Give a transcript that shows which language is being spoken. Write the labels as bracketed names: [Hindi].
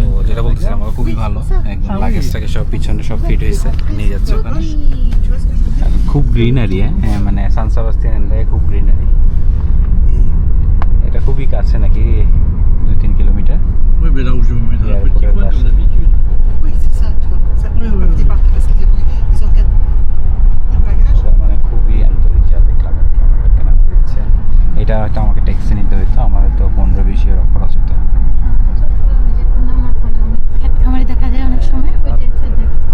[Bangla] তো যেটা বলতেছিলাম আমরা খুবই ভালো, একদম লাগেজটাকে সব পিছনে সব ফিট হয়েছে, নিয়ে যাচ্ছে ওখানে। আর খুব গ্রিনারি, হ্যাঁ মানে সান সেবাস্টিয়ান এন্দায়া খুব গ্রিনারি। এটা খুবই কাছে নাকি, 2-3 kilometre. [French] Oui, mais là où je me mets dans Il y a le petit le coin, Dash. comme d'habitude. Oui, c'est ça, tu vois, comme ça. Oui, oui, oui. Débarquer parce qu'ils ont 4 bagages. [Bangla] সেটা মানে খুবই আন্তরিক, যা দেখলাম আর কি আমাদেরকে নাম দিচ্ছে। এটা হয়তো আমাকে ট্যাক্সি নিতে হইতো, আমাদের তো 15-20 ইউরো খরচ হতো। নামার পরে অনেক ক্ষেত খামারি দেখা যায় অনেক সময়, ওই ট্যাক্সি দেখে।